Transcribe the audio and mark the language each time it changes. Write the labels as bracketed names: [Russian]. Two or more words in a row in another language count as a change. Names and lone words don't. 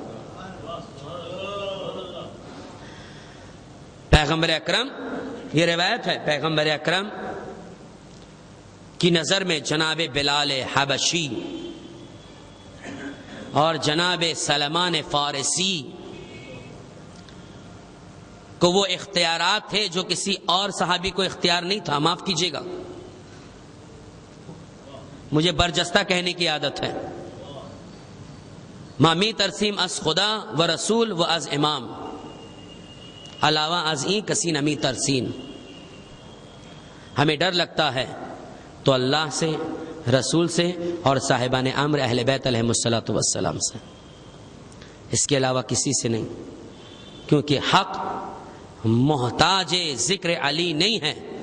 [Urdu] پیغمبر اکرم, یہ روایت ہے, پیغمبر اکرم کی نظر میں جناب بلال حبشی اور جناب سلمان فارسی کو وہ اختیارات تھے جو کسی اور صحابی کو اختیار نہیں تھا. معاف کیجیے گا, مجھے برجستہ کہنے کی عادت ہے. [Persian] مامی ترسیم از خدا و رسول و از امام علاوہ از این کسی نمی ترسین. [Urdu] ہمیں ڈر لگتا ہے تو اللہ سے, رسول سے اور صاحبان امر اہل بیت [Arabic] علیہم الصلوۃ والسلام [Urdu] سے, اس کے علاوہ کسی سے نہیں. کیونکہ حق محتاج ذکر علی نہیں ہے.